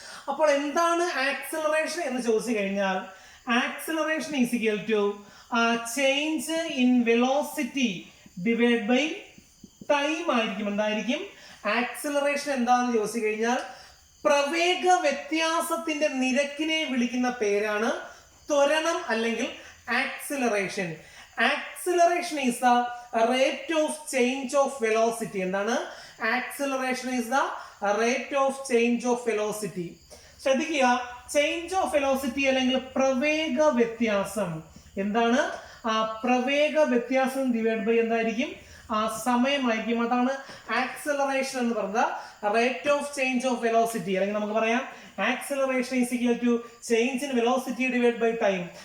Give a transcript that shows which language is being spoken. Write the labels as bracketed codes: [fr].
[ml] അപ്പോൾ എന്താണ് ആക്സിലറേഷൻ എന്ന് ചോദിച്ചു കഴിഞ്ഞാൽ, [en] acceleration is equal to change in velocity divide by time [ml] ആയിരിക്കും. എന്തായിരിക്കും ആക്സിലറേഷൻ? എന്താണെന്ന് ചോദിച്ചു കഴിഞ്ഞാൽ പ്രവേഗ വ്യത്യാസത്തിന്റെ നിരക്കിനെ വിളിക്കുന്ന പേരാണ് ത്വരണം അല്ലെങ്കിൽ acceleration. [en] Acceleration is the rate of change of velocity. [ml] എന്താണ്? [en] Acceleration is the rate of change of velocity. [ml] ശ്രദ്ധിക്കുക, ചേഞ്ച് ഓഫ് വെലോസിറ്റി അല്ലെങ്കിൽ പ്രവേഗ വ്യത്യാസം എന്താണ്? പ്രവേഗ വ്യത്യാസം ഡിവൈഡ് ബൈ എന്തായിരിക്കും? സമയമായിരിക്കും. അതാണ് ആക്സിലറേഷൻ എന്ന് പറയുന്നത്. Rate of change of velocity അല്ലെങ്കിൽ നമുക്ക് പറയാം [en] Acceleration is equal to change in velocity divide by time.